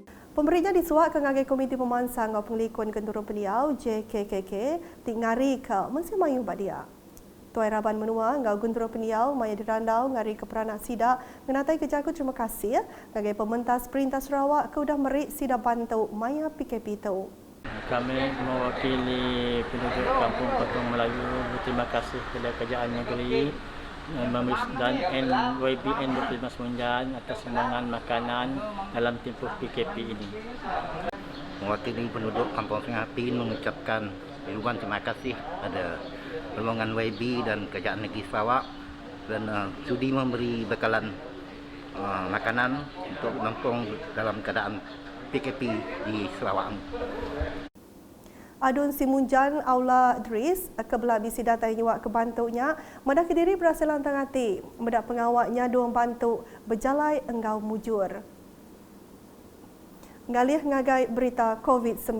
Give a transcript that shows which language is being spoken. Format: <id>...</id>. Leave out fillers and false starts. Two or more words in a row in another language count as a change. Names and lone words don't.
<iba>Pemberinya disuak ke ngagai Komiti Pemansang ngau Penglikun Kenturun Peniau JKKK tingari ke Mesir Mayu Badia. Tuai Raban menua ngau Kenturun Peniau maya dirandau ngari ke peranak sidak ngenatai kejaku terima kasih ngagai pementas Perintah Sarawak ke udah merik sidak bantu maya PKP tu.</iba> <ms>Kami mewakili penduduk Kampung Potong Melayu berterima kasih kepada Kerajaan Negeri dan NYBN Dr. Limas Munjan atas sumbangan makanan dalam tempoh PKP ini. Mewakili penduduk Kampung Sungai Apin mengucapkan ribuan terima kasih pada rombongan YB dan Kerajaan Negeri Sarawak dan sudi memberi bekalan makanan untuk menampung dalam keadaan PKP di Sarawak.</ms> <iba>Adun Simunjan Aula Dris kebelah bisi data nyuak ke bantunya medah Kediri berhasil lantang hati medah pengawaknya dua bantu berjalai enggau mujur. Ngalih ngagai berita COVID-19.</iba>